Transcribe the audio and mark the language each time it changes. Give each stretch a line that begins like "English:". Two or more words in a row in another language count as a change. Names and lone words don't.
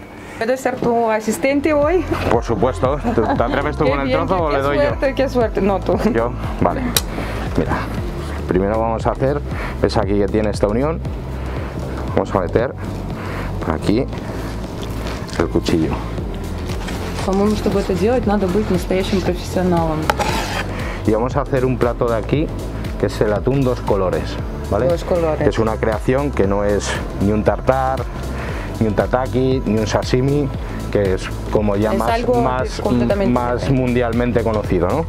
Spanish: ¿Puedo ser tu asistente hoy? Por supuesto. ¿Te atreves tú con el trozo o le doy yo? Qué suerte, no tú. ¿Yo? Vale. Mira, primero vamos a hacer, ves aquí que tiene esta unión, vamos a meter por aquí el cuchillo.
Russian: По-моему, чтобы это делать, надо быть настоящим профессионалом.
Spanish: Y vamos a hacer un plato de aquí que es el atún dos colores, ¿vale? Dos colores. Que es una creación que no es ni un tartar, ni un tataki, ni un sashimi, que es como ya más mundialmente conocido, ¿no?